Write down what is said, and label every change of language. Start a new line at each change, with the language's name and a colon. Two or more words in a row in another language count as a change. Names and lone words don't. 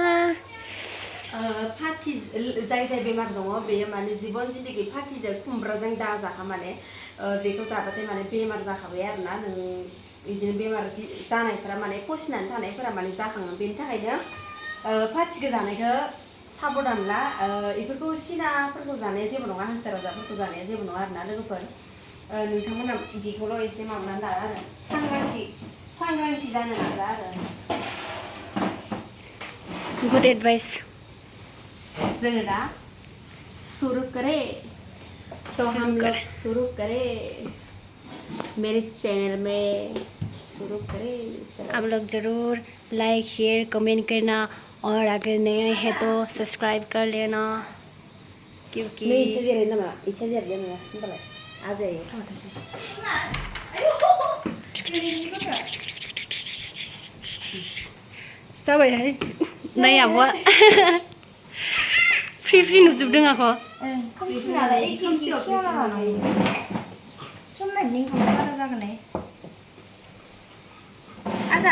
Bodo: पाति जाय बेमार दङ बेयो माने जीवन जिन्दगी पातिजों खुमब्राजों दाजाखा माने बेखौ जाबाथाय माने बेमार जाखाबाय आरोना नों बिदिनो बेमार जानायफोरा माने पसिनानै थानायफोरा माने जाखाङो बेनि थाखायनो पातिखौ जानायखौ साबधान ला बेफोरखौ सिनाफोरखौ जानाया जेबो नङा हांसो राजाफोरखौ जानाया जेबो नङा आरोना लोगोफोर नोंथांमोना बेखौल' एसे माबानानै ला आरो सांग्रांथि जानो नाजा आरो
English: Good advice
Bodo: जोङो दा
Hindi: शुरू करे तो हम लोग शुरू करे मेरे चैनल में शुरू करे आप लोग जरूर लाइक शेयर कमेंट करना और अगर नए हैं तो सब्सक्राइब कर लेना क्योंकि
Bodo: जाबायहाय नै आब'आ फ्रि नुजोबदों आख' खोमसिनालाय खोमसियाव खेवना लानांगौ सम नायनायनि ओंखामआ बारा जागोनलाय आजा